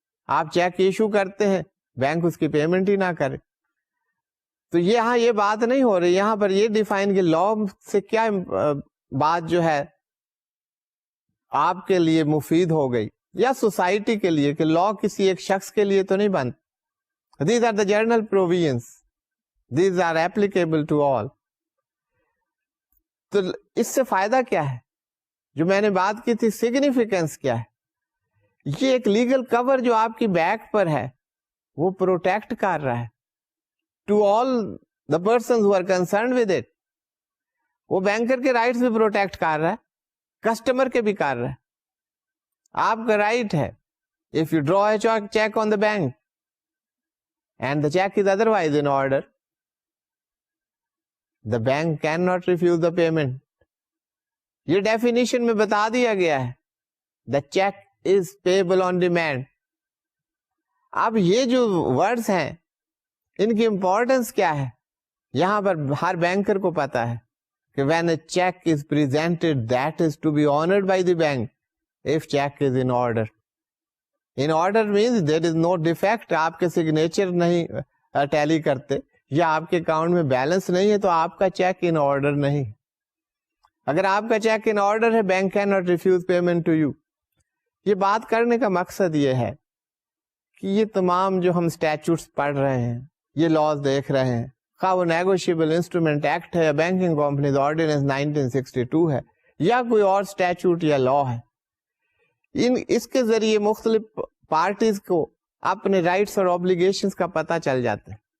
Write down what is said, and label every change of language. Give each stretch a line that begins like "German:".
Urdu: آپ cheque issue کرتے ہیں, بینک اس کی پیمنٹ ہی نہ کرے. تو یہاں یہ بات نہیں ہو رہی, یہاں پر یہ ڈیفائن کہ لا سے کیا بات جو ہے آپ کے لیے مفید ہو گئی یا سوسائٹی کے لیے, کہ لا کسی ایک شخص کے لیے تو نہیں بنتا.
English: These are the general provisions. These are applicable to all.
Urdu: تو اس سے فائدہ کیا ہے, جو میں نے بات کی تھی سگنیفیکینس کیا ہے. یہ ایک لیگل کور جو آپ کی بیک پر ہے وہ پروٹیکٹ کر رہا ہے
English: To all the persons who are concerned with it.
Urdu: وہ بینکر کے رائٹس بھی پروٹیکٹ کر رہا ہے, کسٹمر کے بھی کر رہا ہے. آپ کا رائٹ ہے,
English: If you draw a cheque on the bank and the check is otherwise in order, the bank cannot refuse the payment.
Urdu: یہ ڈیفینیشن میں بتا دیا گیا ہے,
English: the check is payable on demand.
Urdu: اب یہ جو ورڈز ہیں ان کی امپورٹنس کیا ہے, یہاں پر ہر بینکر کو پتا ہے کہ
English: when a check is presented that is to be honored by the bank if check is in order. In order means there is no defect.
Urdu: آپ کے سگنیچر نہیں ٹیلی کرتے یا آپ کے اکاؤنٹ میں بیلنس نہیں ہے تو آپ کا چیک ان آرڈر نہیں. اگر آپ کا چیک ان آرڈر ہے,
English: Bank cannot refuse payment to you.
Urdu: یہ بات کرنے کا مقصد یہ ہے کہ یہ تمام جو ہم اسٹیچوٹس پڑھ رہے ہیں, یہ لاز دیکھ رہے ہیں, خواہ وہ نیگوشیبل انسٹرومنٹ ایکٹ ہے یا بینکنگ کمپنیز آرڈیننس 1962 ہے یا کوئی اور اسٹیچوٹ یا لا ہے, اس کے ذریعے مختلف پارٹیز کو اپنے رائٹس اور اوبلیگیشنز کا پتہ چل جاتا ہے.